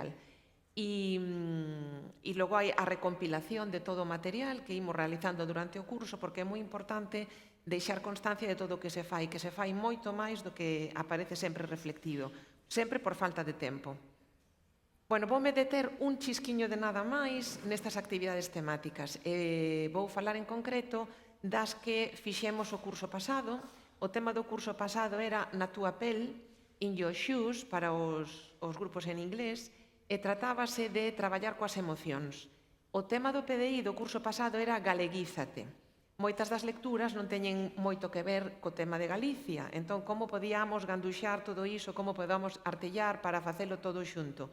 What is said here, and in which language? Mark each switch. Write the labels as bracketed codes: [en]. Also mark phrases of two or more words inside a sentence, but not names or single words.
[gl] E logo hai a recompilación de todo o material que imos realizando durante o curso, porque é moi importante deixar constancia de todo o que se fai moito máis do que aparece sempre reflectido, sempre por falta de tempo. Bueno, voume deter un chisquiño de nada máis nestas actividades temáticas. Vou falar en concreto das que fixemos o curso pasado. O tema do curso pasado era Na túa pel, [en] In your shoes, [gl] para os grupos en inglés, e tratábase de traballar coas emocións. O tema do PDI do curso pasado era Galeguízate. Moitas das lecturas non teñen moito que ver co tema de Galicia. Entón, como podíamos ganduxar todo iso, como podíamos artellar para facelo todo xunto?